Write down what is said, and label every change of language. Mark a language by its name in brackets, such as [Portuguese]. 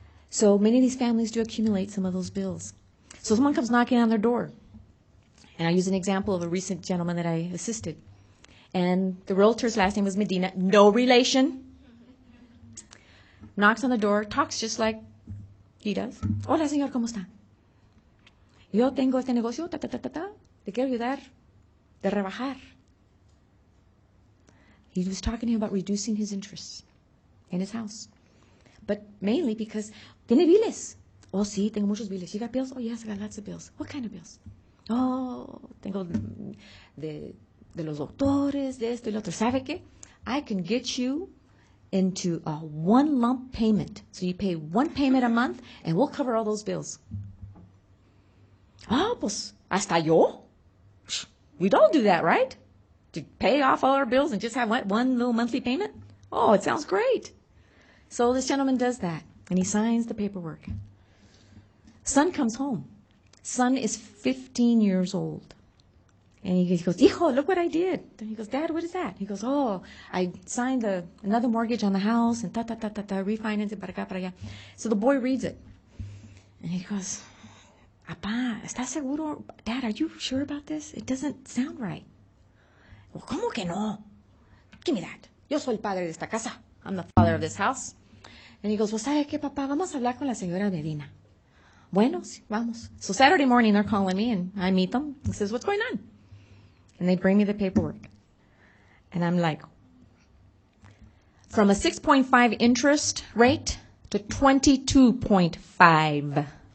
[English] So many of these families do accumulate some of those bills. So someone comes knocking on their door. And I use an example of a recent gentleman that I assisted. And the realtor's last name was Medina, no relation. Knocks on the door, talks just like he does. [Spanish] Hola, señor, ¿cómo está? Yo tengo este negocio, le quiero ayudar. de rebajar. [English] He was talking to him about reducing his interests in his house. But mainly because [Spanish] tiene biles. Oh, sí, tengo muchos biles. [English] You got bills? Oh, yes, I got lots of bills. What kind of bills? [Spanish] Oh, tengo de los doctores, de esto y lo otro. ¿Sabe qué? [English] I can get you into a one lump payment. So you pay one payment a month, and we'll cover all those bills. [Spanish] Ah, pues, hasta yo? [English] We'd all do that, right? To pay off all our bills and just have one little monthly payment? Oh, it sounds great. So this gentleman does that, and he signs the paperwork. Son comes home. Son is 15 years old. And he goes, hijo, look what I did. And he goes, Dad, what is that? He goes, oh, I signed another mortgage on the house and refinance it, [Spanish] para acá, para allá. [English] So the boy reads it. And he goes, [Spanish] Papá, ¿estás seguro? [English] Dad, are you sure about this? It doesn't sound right. Well, [Spanish] ¿cómo que no? [English] Give me that. [Spanish] Yo soy el padre de esta casa. [English] I'm the father of this house. And he goes, well, [Spanish] ¿sabe qué, papá? Vamos a hablar con la señora Medina. Bueno, vamos. [English] So Saturday morning, they're calling me, and I meet them. He says, what's going on? And they bring me the paperwork. And I'm like, from a 6.5 interest rate to 22.5.